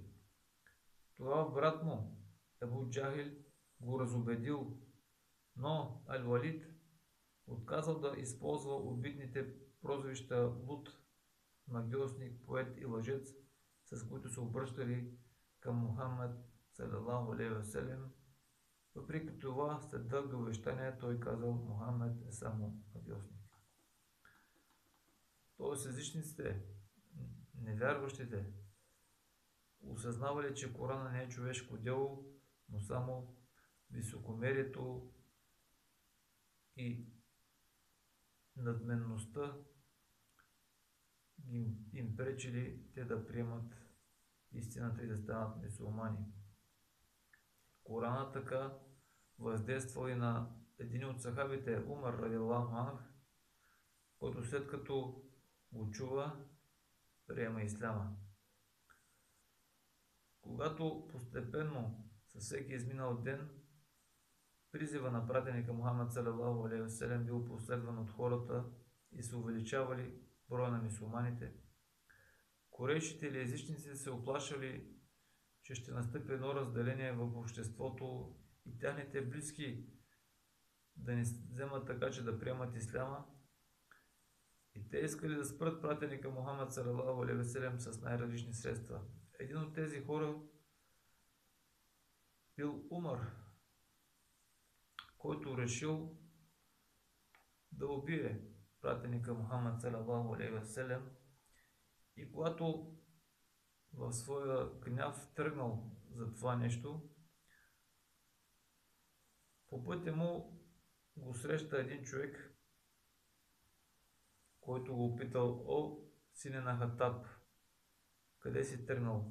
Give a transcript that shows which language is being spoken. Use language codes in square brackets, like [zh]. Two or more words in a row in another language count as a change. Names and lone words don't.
[bg] Това брат му, Абу Джахил, го разубедил, но Ал-Валид отказал да използва обидните прозвища луд, магиосник, поет и лъжец, с които се обръщали към Мухаммад [ar] صلى الله عليه وسلم, [bg] Въпреки това, след дълги увещания, той казал: Мохамед е само авиосник. Тоест езичниците, невярващите, осъзнавали, че Корана не е човешко дело, но само високомерието и надменността им пречили те да приемат истината и да станат мюсюлмани. Корана така въздействал и на един от сахабите, [ar] Умар رضي الله عنه, [bg] който след като го чува, приема исляма. Когато постепенно със всеки изминал ден призива на пратеника Мухаммад [ar] صلى الله عليه وسلم [bg] бил последван от хората и се увеличавали броя на мюсюлманите, корейшите или езичниците се оплашали, че ще настъпи едно разделение в обществото и тяхните близки да не вземат така, че да приемат исляма. И те искали да спрат пратеника Мухаммад [ar] صلى الله عليه وسلم [bg] с най-различни средства. Един от тези хора бил Умар, който решил да убие пратеника Мухаммад [ar] صلى الله عليه وسلم, [bg] и когато в своя гняв тръгнал за това нещо, по пътя му го среща един човек, който го опитал: О, сине на Хатаб, къде си тръгнал?